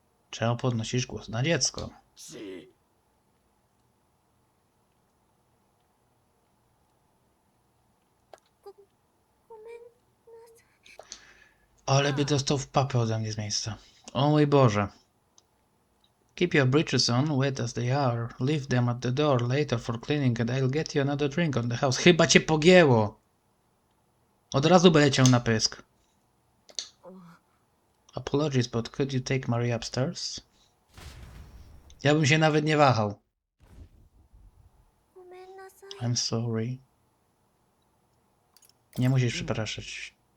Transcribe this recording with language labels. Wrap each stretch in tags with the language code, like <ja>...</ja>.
<pl>Czemu podnosisz głos na dziecko? Ale by dostał w papę ode mnie z miejsca. O mój Boże.</pl> <en>Keep your breeches on, wet as they are. Leave them at the door later for cleaning and I'll get you another drink on the house.</en> <pl>Chyba cię pogięło. Od razu by leciał na pysk.</pl> <en>Apologies, but could you take Maria upstairs?</en> <pl>Ja bym się nawet nie wahał.</pl> <en>I'm sorry.</en> <pl>Nie musisz przepraszać.</pl>